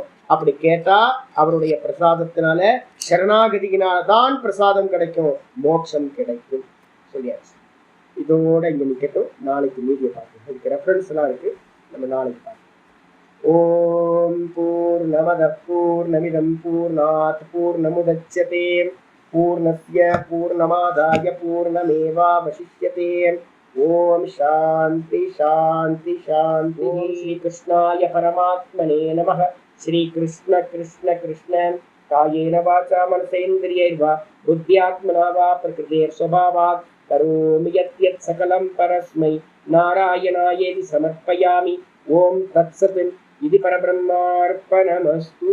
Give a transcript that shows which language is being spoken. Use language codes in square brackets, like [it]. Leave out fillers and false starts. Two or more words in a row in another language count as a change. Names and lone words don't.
[ta] அப்படி கேட்டா அவருடைய பிரசாதத்தினால, சரணாகதியினால்தான் பிரசாதம் கிடைக்கும், மோட்சம் கிடைக்கும் சொல்லியாச்சு. இதோட இங்க நிக்கட்டும், நாளைக்கு மீதியை பார்க்கணும். இதுக்கு ரெஃபரன்ஸ் எல்லாம் இருக்கு, நம்ம நாளைக்கு பார்க்கணும். [sa] ॐ पूर्णमदः पूर्णमिदं पूर्णात् पूर्णमुदच्यते पूर्णस्य पूर्णमादाय पूर्णमेवावशिष्यते. ॐ शान्तिः शान्तिः शान्तिः. ॐ श्री कृष्णाय परमात्मने नमः. श्री कृष्ण कृष्ण कृष्ण कायेन वाचा मनसेन्द्रियैर्वा बुद्ध्यात्मना वा प्रकृतेः स्वभावात् करोमि यद् यत् सकलं परस्मै नारायणायेति समर्पयामि. ॐ तत्सत्. இது பரபிரம்மார்ப்பணமஸ்து.